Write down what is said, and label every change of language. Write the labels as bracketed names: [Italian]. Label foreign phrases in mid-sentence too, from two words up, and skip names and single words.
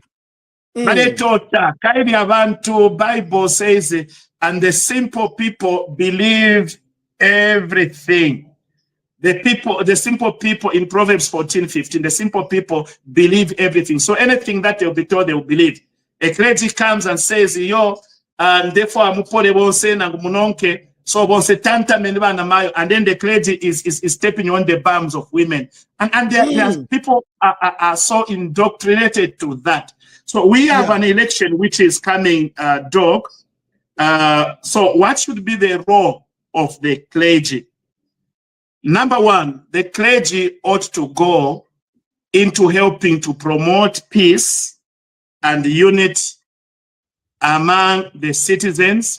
[Bemba] Baletota, kaini abantu, [English] Bible says, and the simple people believe everything. The simple people in Proverbs 14:15, the simple people believe everything. So anything that they'll be told, they will believe. A clergy comes and says, yo, and therefore [Bemba] amupole bonse na munonke, so bonse tanta meniba na mayo, [English] and then the clergy is stepping on the bums of women. And there people are so indoctrinated to that. So we have an election which is coming, Doc. So what should be the role of the clergy? Number one, the clergy ought to go into helping to promote peace and unity among the citizens.